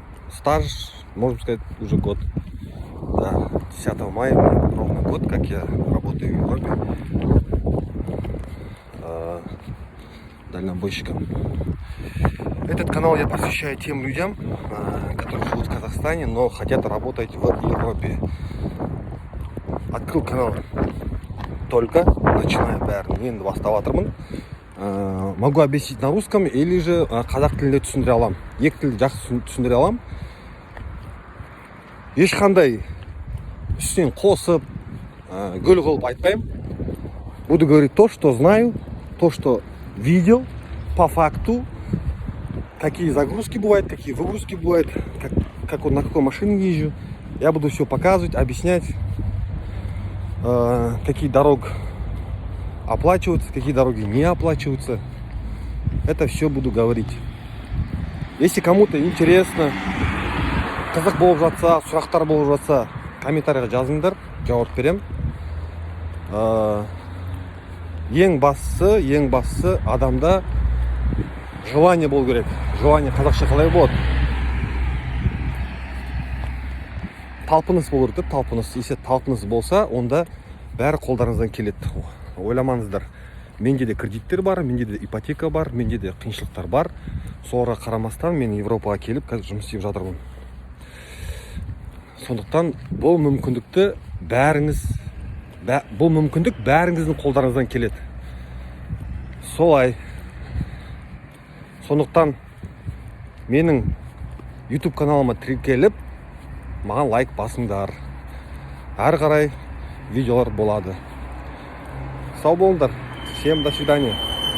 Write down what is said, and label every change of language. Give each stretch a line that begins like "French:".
Russian: Стаж, можно сказать, уже год. Да, 10 мая ровно год, как я работаю в Европе дальнобойщиком. Этот канал я посвящаю тем людям, которые живут в Казахстане, но хотят работать в Европе. Открыл канал только, начиная
Kazakh: бәрін, енді баставатырмын.
Russian: Могу объяснить на русском или же
Kazakh: қазақ тілінде түсіндіре алам. Екі тілді жақсы түсіндіре алам. Ешқандай үстінен қосып, гөл қылып айтпаймын.
Russian: Буду говорить то, что знаю, то, что видел по факту, какие загрузки бывают, какие выгрузки бывают, как на какой машине езжу. Я буду все показывать, объяснять, какие дороги оплачиваются, какие дороги не оплачиваются. Это все буду говорить. Если кому-то интересно,
Kazakh: қызық болып жатса, сұрақтар болып жатса, комментарийға жазыңдар, жауап берем. Ең бастысы адамда желание болу керек. Желание қазақша қалай болады? Талпыныс болу керек, талпыныс. Если талпыныс болса, онда бәрі қолдарыңыздан келеді. Ойламаңыздар. Менде де кредиттер бар, менде де ипотека бар, менде де қиыншылықтар бар. Соңға қарамастан мен Европаға келіп қазір жұмыс істеп жатырмын. Сондықтан бұл мүмкіндік бәріңіздің қолдарыңыздан келеді. Солай. Сондықтан менің YouTube каналыма тіркеліп, маған лайк басыңдар. Әрі қарай видеолар болады. Сау болыңдар.
Russian: Всем до свидания.